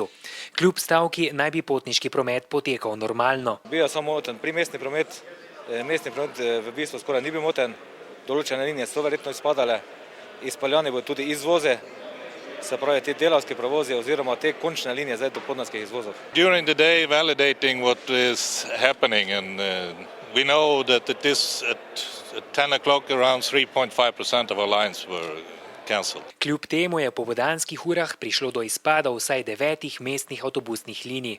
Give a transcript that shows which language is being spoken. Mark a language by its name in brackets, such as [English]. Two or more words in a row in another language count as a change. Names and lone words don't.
[Slovenian] Kljub stavki naj bi potniški promet potekal normalno. Bil je samo moten primestni promet. Mestni promet v bistvu skoraj ni bil moten, določene linije so verjetno izpadale, izpeljane bodo tudi izvoze, se pravi te delavske prevoze oziroma te končne linije zdaj do podnevskih izvozov. [English] During the day validating what is happening and we know that it is at 10 o'clock around 3.5% of our lines were cancelled. [Slovenian] Kljub temu je po popoldanskih urah prišlo do izpada vsaj 9 mestnih avtobusnih linij.